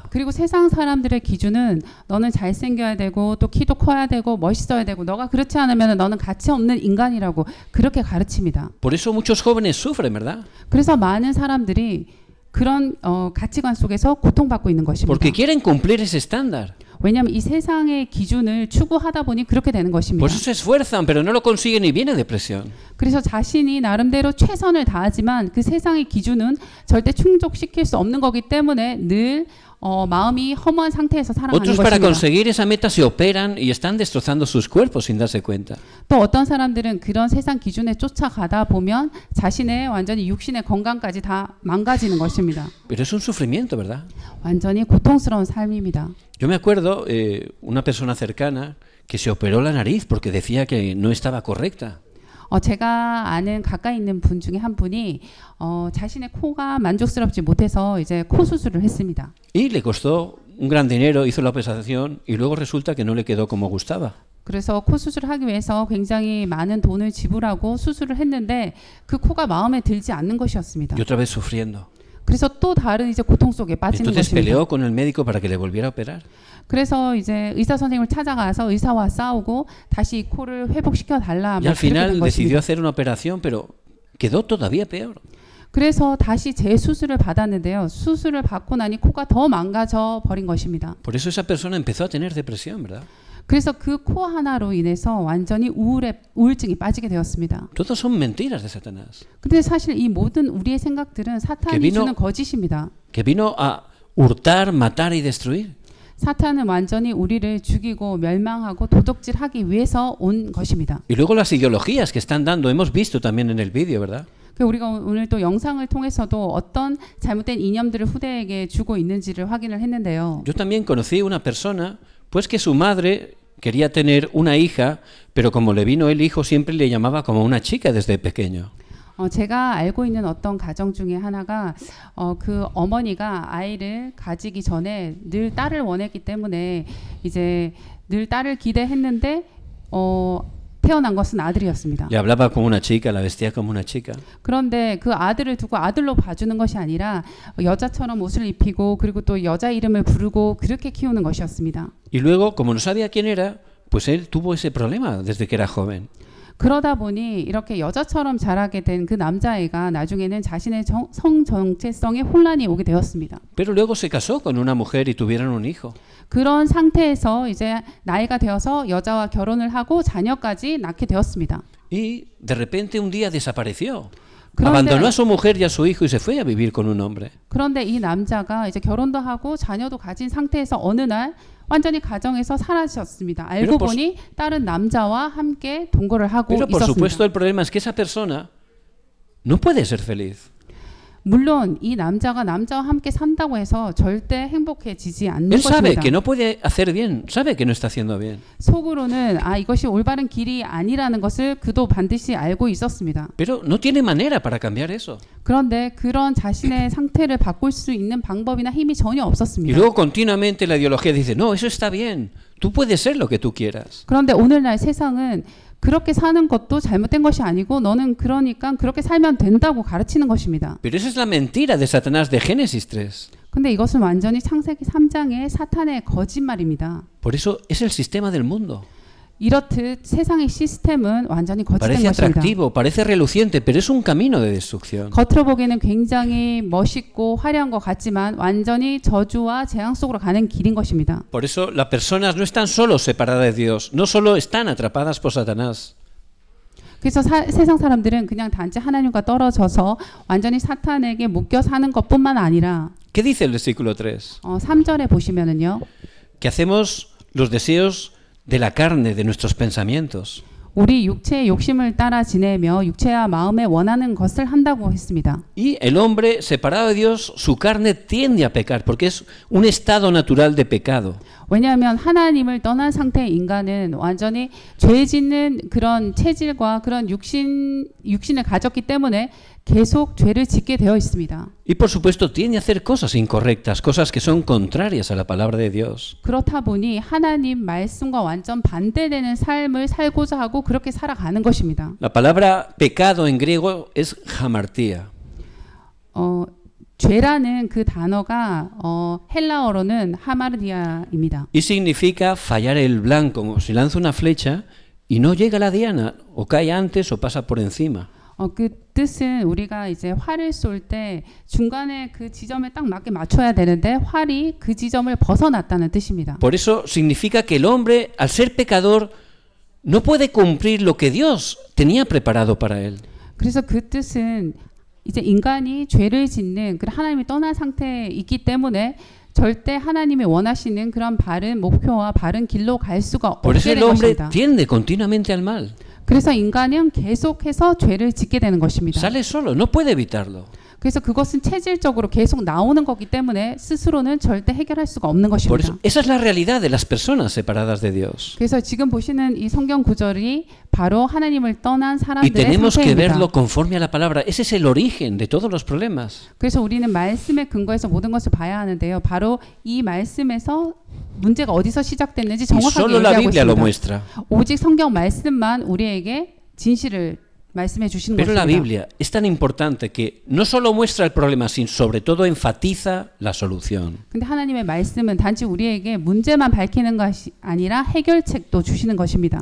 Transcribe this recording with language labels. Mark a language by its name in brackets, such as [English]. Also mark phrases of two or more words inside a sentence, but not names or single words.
[Korean] 그리고 세상 사람들의 기준은 너는 잘생겨야 되고 또 키도 커야 되고 멋있어야 되고 너가 그렇지 않으면 너는 가치 없는 인간이라고 그렇게 가르칩니다. [Spanish] Por eso muchos jóvenes sufren, ¿verdad? [Korean] 그래서 많은 사람들이 그런 가치관 속에서 고통받고 있는 것입니다. [Spanish] Porque quieren cumplir ese estándar. [Korean] 왜냐하면 이 세상의 기준을 추구하다 보니 그렇게 되는 것입니다. [Spanish] Por eso se esfuerzan, pero no lo consiguen y viene depresión. [Korean] 그래서 자신이 나름대로 최선을 다하지만 그 세상의 기준은 절대 충족시킬 수 없는 거기 때문에 늘 마음이 허무한 상태에서 살아가는 [Spanish] Otros para [Korean] 것입니다. [Spanish] conseguir esa meta se operan y están destrozando sus cuerpos sin darse cuenta. [Korean] 또 어떤 사람들은 그런 세상 기준에 쫓아가다 보면 자신의 완전히 육신의 건강까지 다 망가지는 것입니다. [Spanish] Pero es un sufrimiento, ¿verdad? [Korean] 완전히 고통스러운 삶입니다. [Spanish] Yo me acuerdo una persona cercana que se operó la nariz porque decía que no estaba correcta. [Korean] 제가 아는 가까이 있는 분 중에 한 분이 자신의 코가 만족스럽지 못해서 이제 코 수술을 했습니다. [Spanish] Y le costó un gran dinero, hizo la operación y luego resulta que no le quedó como gustaba. [Korean] 그래서 코 수술을 하기 위해서 굉장히 많은 돈을 지불하고 수술을 했는데 그 코가 마음에 들지 않는 것이었습니다. [Spanish] Y otra vez sufriendo. [Korean] 그래서 또 다른 이제 고통 속에 빠지는 Entonces 것입니다. [Spanish] peleó con el médico para que le volviera a operar. [Korean] 그래서 이제 의사 선생님을 찾아가서 의사와 싸우고 다시 이 코를 회복시켜 달라. [Spanish] Y al final decidió hacer una operación, pero quedó todavía peor. [Korean] 그래서 다시 재수술을 받았는데요. 수술을 받고 나니 코가 더 망가져 버린 것입니다. [Spanish] Por eso esa persona empezó a tener depresión, ¿verdad? [Korean] 그래서 그 코 하나로 인해서 완전히 우울증이 빠지게 되었습니다. [Spanish] Todos son mentiras de Satanás. [Korean] 근데 사실 이 모든 우리의 생각들은 사탄이 주는 거짓입니다. [Spanish] Que vino a hurtar, matar y destruir. [Korean] 사탄은 완전히 우리를 죽이고 멸망하고 도둑질하기 위해서 온 것입니다. [Spanish] Y luego las ideologías que están dando, hemos visto también en el vídeo, ¿verdad? [Korean] 우리가 오늘 또 영상을 통해서도 어떤 잘못된 이념들을 후대에게 주고 있는지를 확인을 했는데요. [Spanish] Yo también conocí una persona, pues que su madre quería tener una hija, pero como le vino el hijo siempre le llamaba como una chica desde pequeño. [Korean] 제가 알고 있는 어떤 가정 중에 하나가 그 어머니가 아이를 가지기 전에 늘 딸을 원했기 때문에 이제 늘 딸을 기대했는데 태어난 것은 아들이었습니다. [Spanish] Le hablaba como una chica, la vestía como una chica. [Korean] 그런데 그 아들을 두고 아들로 봐주는 것이 아니라 여자처럼 옷을 입히고 그리고 또 여자 이름을 부르고 그렇게 키우는 것이었습니다. [Spanish] Y luego, como no sabía quién era, pues él tuvo ese problema desde que era joven. [Korean] 그러다 보니 이렇게 여자처럼 자라게 된 그 남자애가 나중에는 자신의 성 정체성에 혼란이 오게 되었습니다. [Spanish] Pero luego se casó con una mujer y tuvieron un hijo. [Korean] 그런 상태에서 이제 나이가 되어서 여자와 결혼을 하고 자녀까지 낳게 되었습니다. [Spanish] Y de repente un día desapareció. Abandonó a su mujer y a su hijo y se fue a vivir con un hombre. [Korean] 그런데 이 남자가 이제 결혼도 하고 자녀도 가진 상태에서 어느 날 완전히 가정에서 사라졌습니다. 알고 보니 다른 남자와 함께 동거를 하고 [Spanish] Pero por supuesto [Korean] 있었습니다. [Spanish] el problema es que esa persona no puede ser feliz. [Korean] 물론 이 남자가 남자와 함께 산다고 해서 절대 행복해지지 않는 [Spanish] Él sabe [Korean] 것입니다. [Spanish] que no puede hacer bien, sabe que no está haciendo bien. [Korean] 속으로는 이것이 올바른 길이 아니라는 것을 그도 반드시 알고 있었습니다. [Spanish] Pero no tiene manera para cambiar eso. [Korean] 그런데 그런 자신의 상태를 바꿀 수 있는 방법이나 힘이 전혀 Y 없었습니다. [Spanish] luego continuamente la ideología dice, no, eso está bien, tú puedes ser lo que tú quieras. [Korean] 그런데 오늘날 세상은 그렇게 사는 것도 잘못된 것이 아니고 너는 그러니까 그렇게 살면 된다고 가르치는 것입니다. [Spanish] Pero esa es la mentira de Satanás de Génesis 3. [Korean] 근데 이것은 완전히 창세기 3장의 사탄의 거짓말입니다. [Spanish] Por eso es el sistema del mundo. [Korean] 이렇듯 세상의 시스템은 완전히 거짓된 Parece 것입니다. [Spanish] atractivo, parece reluciente, pero es un camino de destrucción. [Korean] 겉으로 보기에는 굉장히 멋있고 화려한 것 같지만 완전히 저주와 재앙 속으로 가는 길인 것입니다. [Spanish] Por eso las personas no están solo separadas de Dios, no solo están atrapadas por Satanás. [Korean] 그래서 세상 사람들은 그냥 단지 하나님과 떨어져서 완전히 사탄에게 묶여 사는 것뿐만 아니라 [Spanish] ¿Qué dice el versículo 3? [Korean] 3절에 보시면은요. [Spanish] Que hacemos los deseos de la carne, de nuestros pensamientos. [Korean] 우리 육체의 욕심을 따라 지내며 육체와 마음에 원하는 것을 한다고 했습니다. [Spanish] Y el hombre separado de Dios, su carne tiende a pecar, porque es un estado natural de pecado. [Korean] 왜냐하면 하나님을 떠난 상태의 인간은 완전히 죄 짓는 그런 체질과 그런 육신을 가졌기 때문에 계속 죄를 짓게 되어 있습니다. [Spanish] Y por supuesto tiende a hacer cosas incorrectas, cosas que son contrarias a la palabra de Dios. [Korean] 그렇다 보니 하나님 말씀과 완전 반대되는 삶을 살고자 하고 그렇게 살아가는 것입니다. [Spanish] La palabra pecado en griego es hamartia. [Korean] 죄라는 그 단어가 헬라어로는 하마르디아입니다. [Spanish] Y significa fallar el blanco, como si lanza una flecha y no llega a la diana, o cae antes o pasa por encima. [Korean] 그 뜻은 우리가 이제 활을 쏠 때 중간에 그 지점에 딱 맞게 맞춰야 되는데 활이 그 지점을 벗어났다는 뜻입니다. [Spanish] Por eso significa que el hombre, al ser pecador, no puede cumplir lo que Dios tenía preparado para él. [Korean] 그래서 그 뜻은 이제 인간이 죄를 짓는 그 하나님이 떠난 상태에 있기 때문에 절대 하나님이 원하시는 그런 바른 목표와 바른 길로 갈 수가 [Spanish] Por eso [Korean] 없게 el 된 hombre 것입니다. [Spanish] tiende continuamente al mal. [Korean] 그래서 인간은 계속해서 죄를 짓게 되는 것입니다. [Spanish] Sale solo, no puede evitarlo. [Korean] 그래서 그것은 체질적으로 계속 나오는 거기 때문에 스스로는 절대 해결할 수가 없는 Por 것입니다. [Spanish] eso, esa es la realidad de las personas separadas de Dios. [Korean] 그래서 지금 보시는 이 성경 구절이 바로 하나님을 떠난 Y 사람들의 [Spanish] tenemos que [Korean] 상태입니다. [Spanish] verlo conforme a la palabra. Ese es el origen de todos los problemas. [Korean] 그래서 우리는 말씀에 근거해서 모든 것을 봐야 하는데요. 바로 이 말씀에서 문제가 어디서 시작됐는지 Y 정확하게 [Spanish] solo la [Korean] 얘기하고 [Spanish] Biblia lo [Korean] 있습니다. muestra. 오직 성경 말씀만 우리에게 진실을 말씀해 주시는 [Spanish] Pero la [Korean] 것입니다. [Spanish] Biblia es tan importante que no solo muestra el problema, sino sobre todo enfatiza la solución. [Korean] 근데 하나님의 말씀은 단지 우리에게 문제만 밝히는 것이 아니라 해결책도 주시는 것입니다.